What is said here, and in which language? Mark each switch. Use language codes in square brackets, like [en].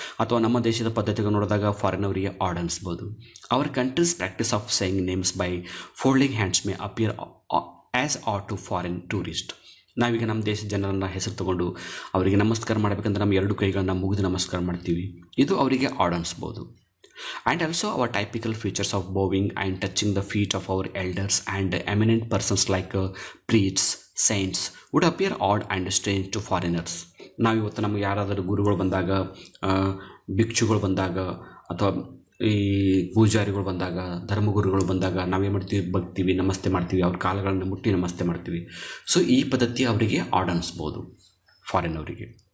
[kn] ಅಥವಾ ನಮ್ಮ ದೇಶದ ಪದ್ಧತಿಗೆ ನೋಡಿದಾಗ ಫಾರಿನ್ ಅವರಿಗೆ add ಅನಿಸ್ಬೋದು. [en] Our country's practice of saying names by folding hands may appear as odd to foreign tourist. [kn] ನಾವೀಗ ನಮ್ಮ ದೇಶದ ಜನರನ್ನು ಹೆಸರು ತಗೊಂಡು ಅವರಿಗೆ ನಮಸ್ಕಾರ ಮಾಡಬೇಕಂದ್ರೆ ನಮ್ಮ ಎರಡು ಕೈಗಳನ್ನ ಮುಗಿದು ನಮಸ್ಕಾರ ಮಾಡ್ತೀವಿ, ಇದು ಅವರಿಗೆ add ಅನಿಸ್ಬೋದು. [en] And also our typical features of bowing and touching the feet of our elders and eminent persons like priests, saints would appear odd and strange to foreigners. [kn] ನಾವು ಇವತ್ತು ನಮಗೆ ಯಾರಾದರೂ ಗುರುಗಳು ಬಂದಾಗ, ಭಿಕ್ಷುಗಳು ಬಂದಾಗ ಅಥವಾ ಈ ಪೂಜಾರಿಗಳು ಬಂದಾಗ, ಧರ್ಮಗುರುಗಳು ಬಂದಾಗ ನಾವೇನು ಮಾಡ್ತೀವಿ, ಬಗ್ತೀವಿ, ನಮಸ್ತೆ ಮಾಡ್ತೀವಿ, ಅವ್ರ ಕಾಲಗಳನ್ನು ಮುಟ್ಟಿ ನಮಸ್ತೆ ಮಾಡ್ತೀವಿ. ಸೊ ಈ ಪದ್ಧತಿ ಅವರಿಗೆ ಆಡ್ ಅನಿಸ್ಬೋದು ಫಾರಿನ್ ಅವರಿಗೆ.